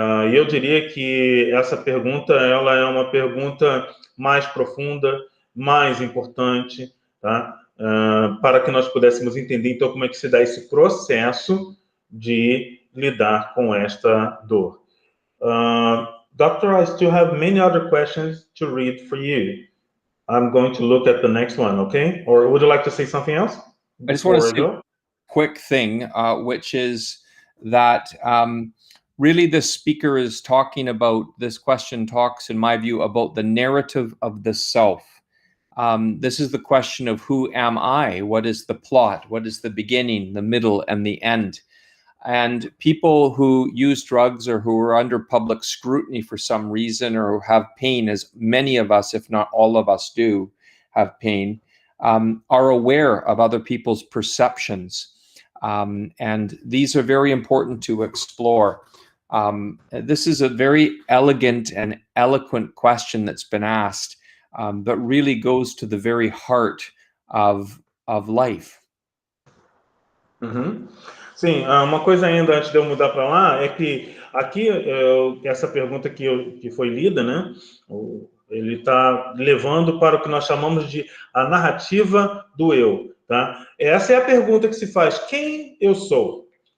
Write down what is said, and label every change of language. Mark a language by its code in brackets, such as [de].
[pt] E eu diria que essa pergunta, ela é uma pergunta mais profunda, mais importante, tá? Para que nós pudéssemos entender, então, como é que se dá esse processo de lidar com esta dor. [en] Doctor, I still have many other questions to read for you. I'm going to look at the next one, okay? Or would you like to say something else? I just want to say a quick thing, which is that really the speaker is talking about, this question talks, in my view, about the narrative of the self. This is the question of who am I? What is the plot? What is the beginning, the middle, and the end? And people who use drugs or who are under public scrutiny for some reason or have pain, as many of us, if not all of us do have pain, are aware of other people's perceptions. And these are very important to explore. This is a very elegant and eloquent question that's been asked, but really goes to the very heart of life. Uhum. [pt] Sim, uma coisa ainda antes de eu mudar para lá é que aqui essa pergunta que foi lida, né? Ele está levando para o que nós chamamos de a narrativa do eu, tá? Essa é a pergunta que se faz: quem eu sou?